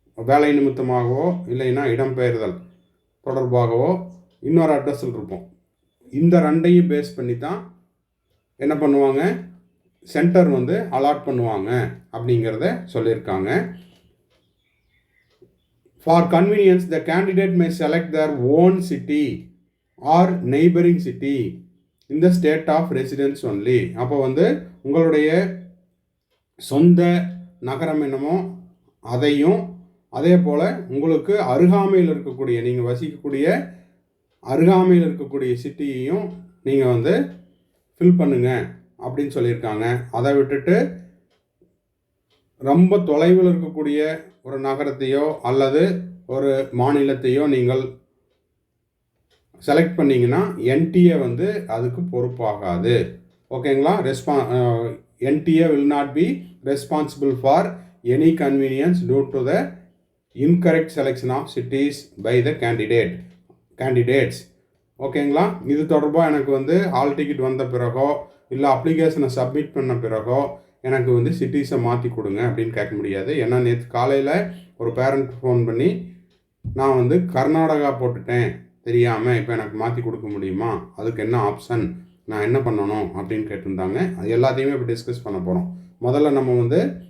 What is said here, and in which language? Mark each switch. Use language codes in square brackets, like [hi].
[ta] வேலை நிமித்தமாகவோ இல்லைன்னா இடம்பெயர்தல் தொடர்பாகவோ இன்னொரு அட்ரஸில் இருப்போம். இந்த 2ஐயும் பேஸ் பண்ணி தான் என்ன பண்ணுவாங்க, சென்டர் வந்து அலாட் பண்ணுவாங்க அப்படிங்கிறத சொல்லியிருக்காங்க. [en] For convenience, the candidate may select their own city or neighboring city in the state of residence only. [ta] அப்போ வந்து உங்களுடைய சொந்த நகரம் என்னமோ அதையும், அதே போல் உங்களுக்கு அருகாமையில் இருக்கக்கூடிய, நீங்கள் வசிக்கக்கூடிய அருகாமையில் இருக்கக்கூடிய சிட்டியையும் நீங்கள் வந்து ஃபில் பண்ணுங்க அப்படின்னு சொல்லியிருக்காங்க. அதை விட்டுட்டு ரொம்ப தொலைவில் இருக்கக்கூடிய ஒரு நகரத்தையோ அல்லது ஒரு மாநிலத்தையோ நீங்கள் செலக்ட் பண்ணிங்கன்னா NTA வந்து அதுக்கு பொறுப்பாகாது. [en] ஓகேங்களா, NTA will not be responsible for any convenience due to the incorrect selection of cities by the candidates. [ta] ஓகேங்களா, இது தொடர்பாக எனக்கு வந்து ஆல் டிக்கெட் வந்த பிறகோ இல்லை அப்ளிகேஷனை சப்மிட் பண்ண பிறகோ எனக்கு வந்து சிட்டிஸை மாற்றி கொடுங்க அப்படின்னு கேட்க முடியாது. ஏன்னா நேற்று காலையில் ஒரு பேரண்ட் ஃபோன் பண்ணி, நான் வந்து கர்நாடகா போட்டுட்டேன் தெரியாமல், இப்போ எனக்கு மாற்றி கொடுக்க முடியுமா, அதுக்கு என்ன ஆப்ஷன், நான் என்ன பண்ணணும் அப்படின்னு கேட்டிருந்தாங்க. அது எல்லாத்தையுமே இப்போ டிஸ்கஸ் பண்ண போகிறோம். முதல்ல நம்ம வந்து